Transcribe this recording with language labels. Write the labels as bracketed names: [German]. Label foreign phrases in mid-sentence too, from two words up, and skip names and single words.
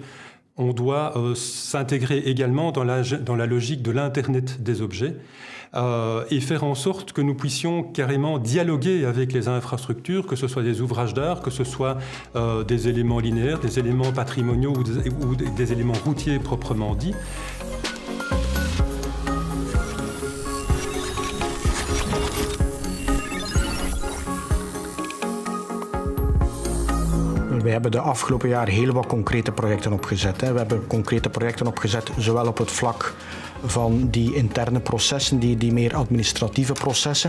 [French] On doit s'intégrer également dans la logique de l'Internet des objets et faire en sorte que nous puissions carrément dialoguer avec les infrastructures, que ce soit des ouvrages d'art, que ce soit des éléments linéaires, des éléments patrimoniaux ou des éléments routiers proprement dits. [Dutch] We hebben de afgelopen jaren heel wat concrete projecten opgezet. We hebben concrete projecten opgezet, zowel op het vlak van die interne processen, die meer administratieve processen.